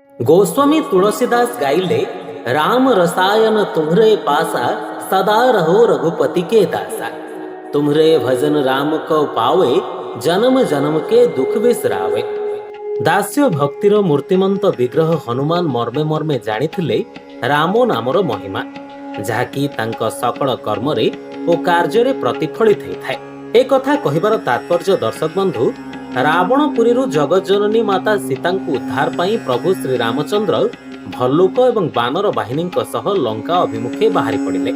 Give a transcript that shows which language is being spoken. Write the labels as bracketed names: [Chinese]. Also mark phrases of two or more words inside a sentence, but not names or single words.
[Awadhi] गोस्वामी तुलसीदास गाइले, राम रसायन तुम्हरे पासा, सदा रहो रघुपति के दासा। तुम्हरे भजन राम को पावे, जन्म जन्म के दुख बिसरावे। [Odia] ଦାସ୍ୟ ଭକ୍ତିର ମୂର୍ତ୍ତିମନ୍ତ ବିଗ୍ରହ ହନୁମାନ ମର୍ମେ ମର୍ମେ ଜାଣିଥିଲେ ରାମ ନାମର ମହିମା, ଯାହାକି ତାଙ୍କ ସକଳ କର୍ମରେ ଓ କାର୍ଯ୍ୟରେ ପ୍ରତିଫଳିତ ହୋଇଥାଏ। ଏ କଥା କହିବାର ତାତ୍ପର୍ଯ୍ୟ ଦର୍ଶକ ବନ୍ଧୁ, ରାବଣପୁରୀରୁ ଜଗଜ୍ଜନନୀ ମାତା ସୀତାଙ୍କୁ ଉଦ୍ଧାର ପାଇଁ ପ୍ରଭୁ ଶ୍ରୀରାମଚନ୍ଦ୍ର ଭଲ୍ଲୁକ ଏବଂ ବାନର ବାହିନୀଙ୍କ ସହ ଲଙ୍କା ଅଭିମୁଖେ ବାହାରି ପଡ଼ିଲେ।